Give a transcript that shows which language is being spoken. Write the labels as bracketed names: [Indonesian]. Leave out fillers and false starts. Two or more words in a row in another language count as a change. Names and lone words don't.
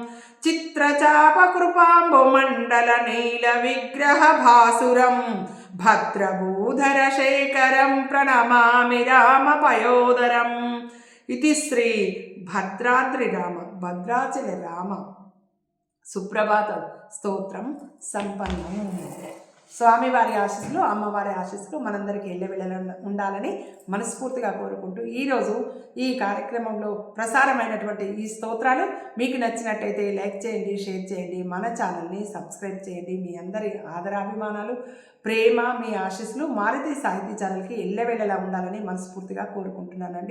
[Sanskrit] चित्रचापकृपाम्बुमण्डलनीलविग्रहभासुरं भद्रभूधरशेखरं प्रणमामि रामपयोदरम् इति श्री भद्राद्रिराम भद्राचलराम सुप्रभात स्तोत्रं सम्पन्नम्। [Telugu] స్వామివారి ఆశీస్సులు, అమ్మవారి ఆశీస్సులు మనందరికీ ఎల్లవెళ్ళ ఉండాలని మనస్ఫూర్తిగా కోరుకుంటూ ఈరోజు ఈ కార్యక్రమంలో ప్రసారమైనటువంటి ఈ స్తోత్రాలు మీకు నచ్చినట్టయితే లైక్ చేయండి, షేర్ చేయండి, మన ఛానల్ని సబ్స్క్రైబ్ చేయండి. మీ అందరి ఆదరాభిమానాలు, ప్రేమ, మీ ఆశీస్సులు మారుతి సాహితీ ఛానల్కి ఎల్లవెళ్ళలా ఉండాలని మనస్ఫూర్తిగా కోరుకుంటున్నానండి.